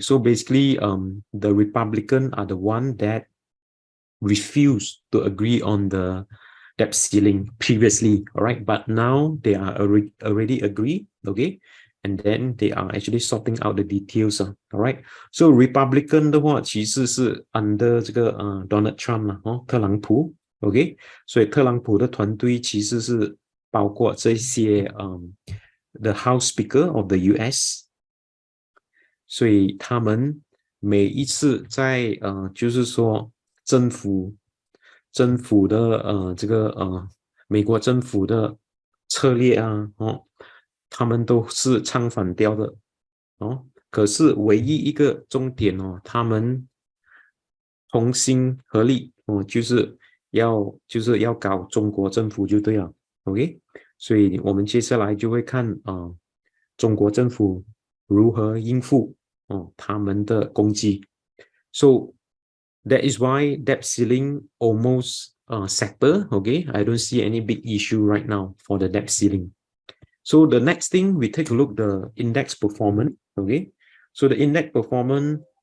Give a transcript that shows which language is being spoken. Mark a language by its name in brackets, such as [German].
[English] So basically, the Republicans are the one that refused to agree on the debt ceiling previously. All right, but now they are already agree. Okay, and then they are actually sorting out the details. All right. [Chinese] So Republican 的话，其实是 under 这个Donald Trump 特朗普。 OK， 所以特朗普的团队其实是包括这些 [English] the House Speaker of the US， [Chinese] 所以他们每一次在就是说政府的这个美国政府的策略他们都是唱反调的可是唯一一个重点他们同心合力就是要搞中国政府就对了 ，OK， 所以我们接下来就会看中国政府如何应付他们的攻击。 [English] So that is why debt ceiling almost settled. Okay, I don't see any big issue right now for the debt ceiling. So the next thing we take a look the index performance. Okay, so the index performance.